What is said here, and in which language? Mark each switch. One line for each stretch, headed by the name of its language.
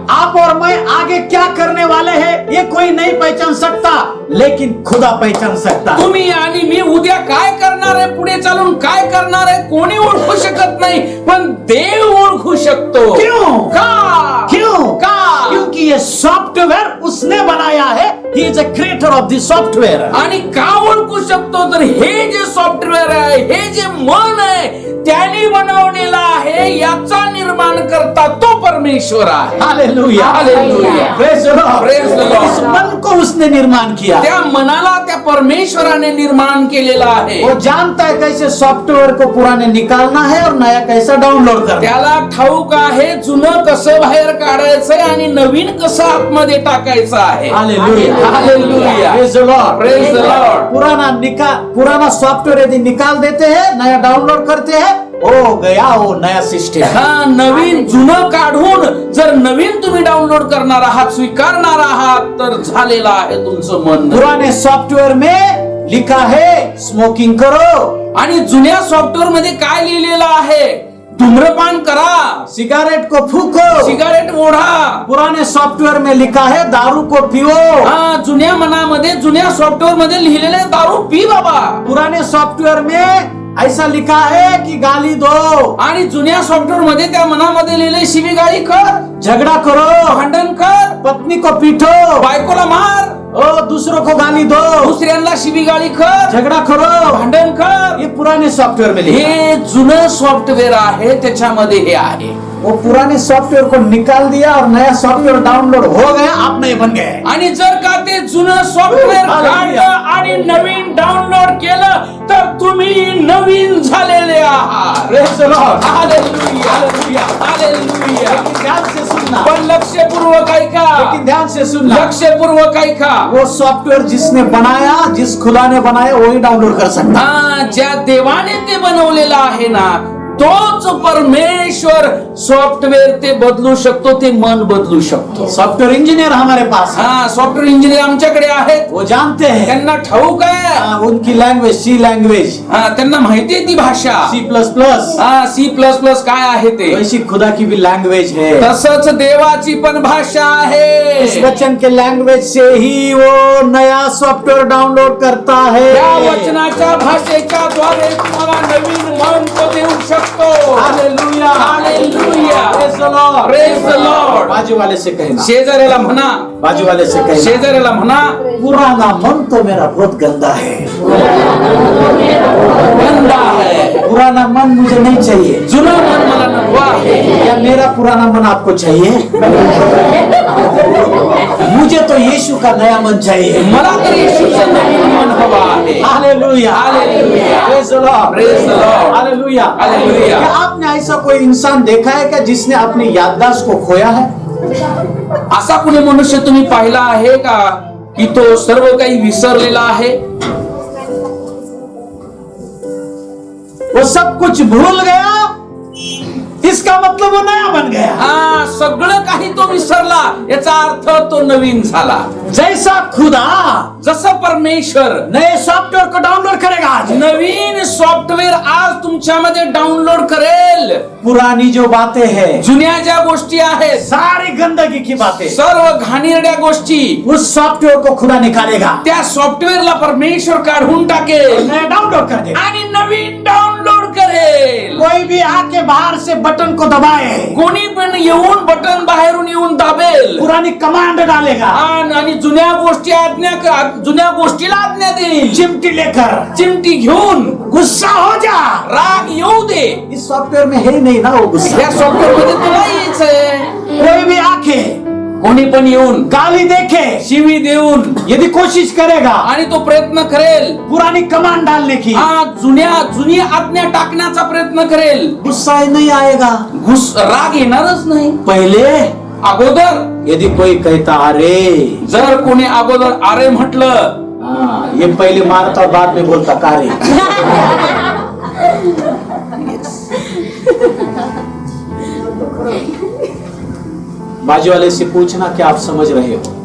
Hindi: आप और मैं आगे क्या करने वाले हैं ये कोई कोई नहीं पहचान सकता, लेकिन खुदा पहचान सकता।
Marathi: तुम्ही आणि मी उद्या काय करणार आहे, पुढे चालून काय करणार आहे, कोणी ओळखू शकत नाही, पण देव ओळखू शकतो.
Hindi: क्यों?
Marathi: का?
Hindi: क्यों?
Marathi: का?
Hindi: क्योंकि ये सॉफ्टवेयर उसने बनाया है।
English: He is a creator of the software.
Marathi: आणि का ओळखू शकतो, तर हे जे सॉफ्टवेअर आहे, हे जे मन आहे, त्याने बनवलेला आहे, याचा निर्माण करता तो परमेश्वर आहे. Hallelujah, hallelujah.
English: Praise the Lord. Praise the Lord.
Hindi: इस मन को उसने निर्माण किया।
Marathi: त्या मनाला त्या परमेश्वराने निर्माण केलेला आहे.
Hindi: वो जानता है कैसे सॉफ्टवेयर को पुराने निकालना है और नया कैसा डाउनलोड करना है।
Marathi: त्याला ठाऊक आहे जुनं कसं बाहेर काढायचंय आणि नवीन कसं आतमध्ये टाकायचं आहे. Hallelujah, hallelujah.
English: Praise the Lord, Praise the Lord.
Hindi: पुराना सॉफ्टवेयर यदि निकाल देते हैं, नया डाउनलोड करते हैं, हो गया वो नया सिस्टम।
Marathi: हा, नवीन जुनं काढून जर नवीन तुम्ही डाउनलोड करणार आहात, स्वीकारणार आहात, तर झालेलं आहे तुमचं मन.
Hindi: पुराने सॉफ्टवेयर में लिखा है स्मोकिंग करो,
Marathi: आणि जुन्या सॉफ्टवेअर मध्ये काय लिहिलेलं आहे, धूम्रपान करा,
Hindi: सिगारेट को फूको।
Marathi: सिगारेट ओढा.
Hindi: पुराने सॉफ्टवेयर में लिखा है दारू को पियो।
Marathi: हा, जुन्या मनामध्ये, जुन्या सॉफ्टवेअर मध्ये लिहिलेले दारू पी बाबा.
Hindi: पुराने सॉफ्टवेयर में ऐसा लिखा है कि गाली दो,
Marathi: आणि जुन्या सॉफ्टवेअर मध्ये त्या मनामध्ये लिहिले शिवीगाळी कर,
Hindi: झगड़ा करो,
Marathi: भांडण कर,
Hindi: पत्नी को पीटो,
Marathi: बायकोला मार,
Hindi: दूसरों को गाली दो,
Marathi: दुसऱ्यांना शिवीगाळी कर,
Hindi: झगड़ा करो,
Marathi: भांडण कर.
Hindi: ये पुराने सॉफ्टवेयर में लिखा है।
Marathi: हे जुनं सॉफ्टवेअर आहे, त्याच्यामध्ये हे आहे.
Hindi: वो पुराने सॉफ्टवेयर को निकाल दिया और नया सॉफ्टवेयर डाउनलोड हो गया, आप नए बन गए।
Marathi: आणि जर का ते जुनं सॉफ्टवेअर काढलं आणि नवीन डाउनलोड केलं, तर तुम्ही नवीन झालेले आहात.
English: Praise the Lord. Hallelujah, hallelujah, hallelujah.
Hindi: लेकिन ध्यान से सुनना,
Marathi: पण लक्षपूर्वक ऐका,
Hindi: लेकिन ध्यान से सुनना,
Marathi: लक्षपूर्वक ऐका.
Hindi: वो सॉफ्टवेयर जिसने बनाया, जिस खुदा ने बनाया, वही डाउनलोड कर सकता।
Marathi: हा, ज्या देवाने ते बनवलेलं आहे ना, तोच परमेश्वर सॉफ्टवेअर ते बदलू शकतो, ते मन बदलू शकतो.
Hindi: सॉफ्टवेयर इंजीनियर हमारे पास है,
Marathi: हा, सॉफ्टवेअर इंजिनियर आमच्याकडे आहेत.
Hindi: वो जानते हैं
Marathi: त्यांना ठाऊक आहे.
Hindi: उनकी लैंग्वेज, सी लैंग्वेज,
Marathi: हा, त्यांना माहिती आहे ती भाषा. C++, हा, C++ काय आहे ते.
Hindi: वैसी खुदा की भी लैंग्वेज है।
Marathi: तसंच देवाची पण भाषा
Hindi: इस
Marathi: आहे.
Hindi: वचन के लैंग्वेज से ही वो नया सॉफ्टवेअर डाउनलोड करता है।
Marathi: त्या वचनाच्या भाषेच्या द्वारे तुम्हाला नवीन मन तो देऊ शकतो. Hallelujah, hallelujah.
English: Praise the Lord, praise the Lord.
Hindi: बाजू वाले से कहना,
Marathi: शेजाऱ्याला म्हणा,
Hindi: बाजू वाले से कहना,
Marathi: शेजाऱ्याला म्हणा,
Hindi: पुराना मन तो मेरा बहुत गंदा है, गंदा है, पुराना मन मुझे नहीं चाहिए।
Marathi: जुनं मन मला नको आहे.
Hindi: क्या मेरा पुराना मन आपको चाहिए? मुझे तो यीशु का नया मन चाहिए।
Marathi: मला तर येशूचं नवीन मन हवं आहे. Hallelujah, hallelujah.
English: Praise the Lord, Praise the Lord. Hallelujah, hallelujah.
Hindi: क्या आपने ऐसा कोई इंसान देखा है क्या जिसने अपनी याददाश्त को खोया है?
Marathi: असा कुणी मनुष्य तुम्ही पाहिला आहे का की तो सर्व काही विसरलेला आहे?
Hindi: वो सब कुछ भूल गया, इसका मतलब वो नया बन गया।
Marathi: हा, सगळं काही तो विसरला, याचा अर्थ तो नवीन झाला.
Hindi: जैसा खुदा
Marathi: जसं परमेश्वर
Hindi: नए सॉफ्टवेयर को डाउनलोड करेगा आज,
Marathi: नवीन सॉफ्टवेअर आज तुमच्यामध्ये डाउनलोड करेल.
Hindi: पुरानी जो बातें हैं,
Marathi: जुन्या ज्या गोष्टी आहेत,
Hindi: सारी गंदगी की बातें,
Marathi: सर्व घाणेरड्या गोष्टी,
Hindi: उस सॉफ्टवेयर को खुदा निकालेगा,
Marathi: त्या सॉफ्टवेअरला परमेश्वर काढून टाकेल
Hindi: नया डाउनलोड कर देगा।
Marathi: आणि नवीन डाउनलोड करेल.
Hindi: कोई भी आके बाहर से बटन को दबाए,
Marathi: कोणी पण येऊन बटन बाहेरून येऊन दाबेल
Hindi: पुरानी कमांड डालेगा,
Marathi: आणि जुन्या गोष्टीला आज्ञा देईल.
Hindi: चिमटी लेकर,
Marathi: चिमटी घेऊन
Hindi: गुस्सा हो जा।
Marathi: राग येऊ दे.
Hindi: इस सॉफ्टवेयर में है ही नहीं ना वो गुस्सा।
Marathi: या सॉफ्टवेअर मध्ये तुला यायचंय.
Hindi: कोई भी आके
Marathi: कोणी पण येऊन
Hindi: गाली देखे,
Marathi: शिवी देऊन
Hindi: यदि कोशिश करेगा
Marathi: आणि तो प्रयत्न करेल
Hindi: पुरानी कमांड डालने की,
Marathi: जुनी आज्ञा टाकण्याचा प्रयत्न करेल,
Hindi: गुस्सा ही नहीं आएगा।
Marathi: राग येणारच नाही.
Hindi: पहले
Marathi: अगोदर
Hindi: यदि कोई कहता अरे,
Marathi: जर कोणी अगोदर अरे म्हटलं,
Hindi: ये पहले मारता और बाद में बोलता कारे। बाजू वाले से पूछना कि आप समझ रहे हो।